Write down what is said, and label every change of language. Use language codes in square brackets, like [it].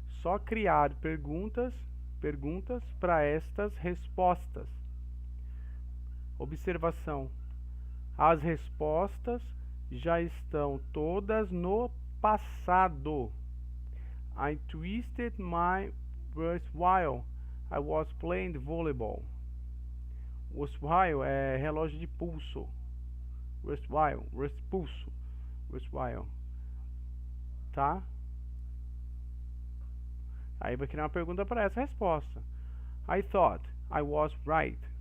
[pt] Só criar perguntas para estas respostas. Observação: as respostas já estão todas no passado. [en] I twisted my wrist while I was playing volleyball. [pt] Wrist while é relógio de pulso. Wrist while, wrist pulso. Wrist while. Tá? Aí vai criar uma pergunta para essa resposta. [en] I thought I was right.